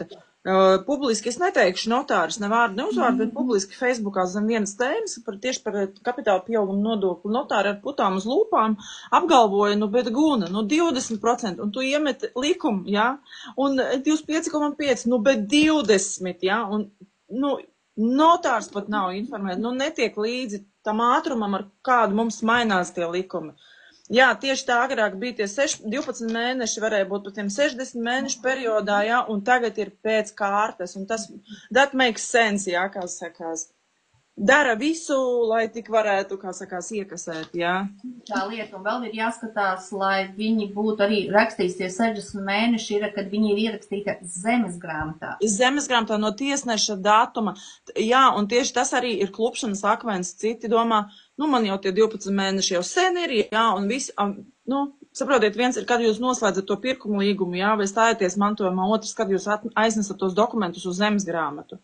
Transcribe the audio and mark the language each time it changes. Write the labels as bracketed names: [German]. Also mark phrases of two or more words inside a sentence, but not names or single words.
[Latvian] Publiski es neteikšu notāris, ne vārdu, ne uzvārdu, bet publiski Facebookā zem vienas tēmas tieši par kapitāla pieauguma nodokli notāri ar putām uz lūpām apgalvoja, bet guna, 20%, un tu iemet likumu, jā, un 25,5, bet 20, jā, un, notārs pat nav informēts, netiek līdzi tam ātrumam, ar kādu mums mainās tie likumi. Jā, tieši tā agrāk bija tie 12 mēneši, varēja būt pat tiem 60 mēnešu periodā, jā, un tagad ir pēc kārtas, un tas, [English] that makes sense, [Latvian] jā, kā sakās. Dara visu, lai tik varētu, kā sakās, iekasēt, jā. Tā lieta, un vēl ir jāskatās, lai viņi būtu arī rakstīs tie 60 mēneši, kad viņi ir ierakstīti zemesgrāmatā. Zemesgrāmatā no tiesneša datuma, jā, un tieši tas arī ir klupšanas akmens, citi domā, man jau tie 12 mēneši jau sen ir, jā, un visi, saprotiet, viens ir, kad jūs noslēdzat to pirkumu līgumu, jā, vai stājaties mantojumā, otrs, kad jūs aiznesat tos dokumentus uz zemesgrāmatu.